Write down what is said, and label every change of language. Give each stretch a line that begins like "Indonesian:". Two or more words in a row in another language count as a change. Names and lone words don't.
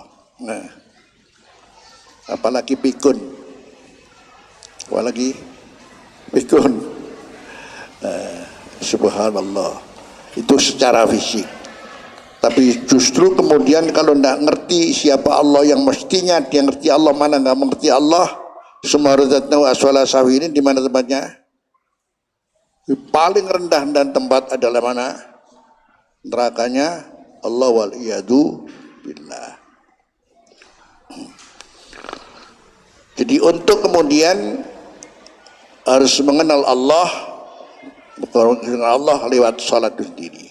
Indonesian: Nah, apalagi pikun, apalagi pikun. Subhanallah, itu secara fisik. Tapi justru kemudian kalau tidak ngerti siapa Allah yang mestinya dia ngerti Allah, mana nggak mengerti Allah,
Arabic: ثم رددناه أسفل سافلين,
Indonesian: di mana tempatnya? Paling rendah dan tempat adalah mana? Nerakanya Allah,
Arabic: والعياذ بالله.
Indonesian: Jadi untuk kemudian harus mengenal Allah lewat salat itu sendiri.